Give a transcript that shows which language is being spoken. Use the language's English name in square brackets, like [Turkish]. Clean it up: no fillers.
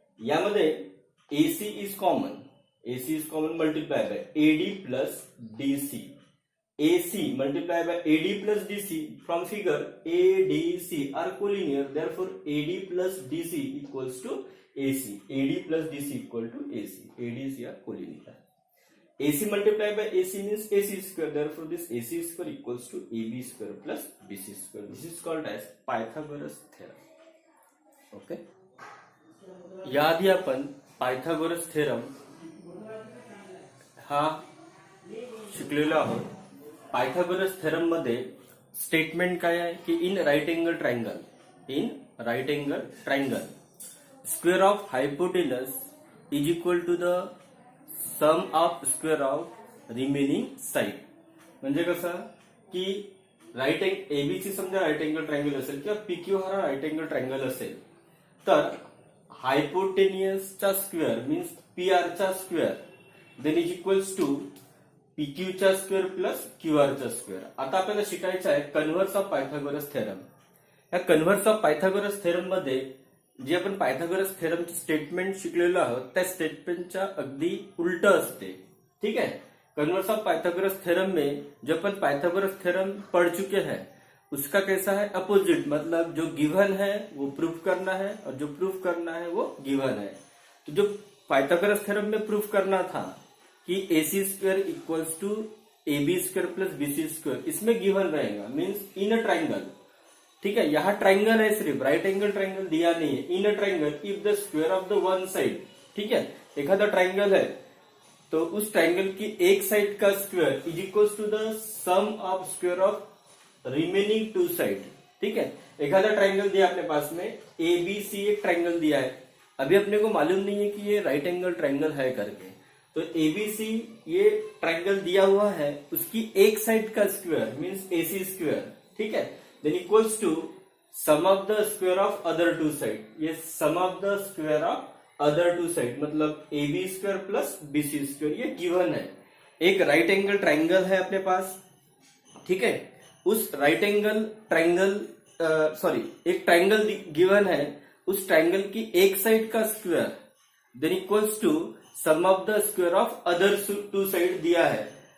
[English] यामध्ये AC is common, AC is common multiply by AD plus DC, AC multiply by AD plus DC. From figure ADC are collinear, therefore AD plus DC equals to AC, AD plus DC equal to AC, AD is here collinear. AC multiplied by AC means AC square, therefore this AC square equals to AB square plus BC square. This is called as Pythagoras theorem. Okay. [Marathi] याआधी आपण Pythagoras theorem हा शिकलेलो आहोत। Pythagoras theorem मध्ये statement काय आहे की in right angle triangle [English] square of hypotenuse is equal to the sum of square of remaining side। [Marathi] म्हणजे कसं की राइट एंगल एबीसी समजा राइट एंगल ट्रायंगल असेल किंवा पीक्यू हा राइट एंगल ट्रायंगल असेल, तर हायपोटेनियसचा square means पीआरचा square then is equals to पीक्यूचा square plus क्यूआरचा square. आता आपल्याला शिकायचं आहे कन्व्हर्स ऑफ पायथागोरस थेरम। या कन्व्हर्स ऑफ पायथागोरस थेरम मध्ये जे आपण पायथागोरस थेरमचे स्टेटमेंट शिकलेलो आहोत त्या स्टेटमेंटच्या अगदी उलट असते। [Hindi] ठीक है, कन्वर्स ऑफ पायथागोरस थेरम में जो अपन पायथागोरस थेरम पढ़ चुके हैं उसका कैसा है, अपोजिट, मतलब जो गिवन है वो प्रूफ करना है और जो प्रूफ करना है वो गिवन है। तो जो पायथागोरस थेरम में प्रूफ करना था कि AC square equals to AB square plus BC square, इसमें गिवन रहेगा मीन्स इन अ ट्राइंगल। ठीक है, यहाँ ट्राइंगल है, सिर्फ राइट एंगल ट्राइंगल दिया नहीं है। [English] in a triangle if the square of the one side, [Hindi] ठीक है, एखादा ट्राइंगल है तो उस ट्राइंगल की एक साइड का square [English] Is equals to the sum of square of remaining two side. [Hindi] ठीक है, एखादा ट्राइंगल दिया अपने पास में, एबीसी एक ट्राइंगल दिया है, अभी अपने को मालूम नहीं है कि ये राइट एंगल ट्राइंगल है करके, तो एबीसी ये ट्राइंगल दिया हुआ है, उसकी एक साइड का स्क्वायर मीन्स एसी स्क्वायर। ठीक है, [English] then equals to sum of the square of other two side, ये sum of the square of other two side मतलब AB square plus BC square, ये given है। [Hindi] एक राइट एंगल ट्राइंगल है अपने पास, ठीक है, उस राइट एंगल ट्राइंगल एक ट्राइंगल गिवन है, उस ट्राइंगल की एक साइड का square than equals to some of the square of other to side दिया है।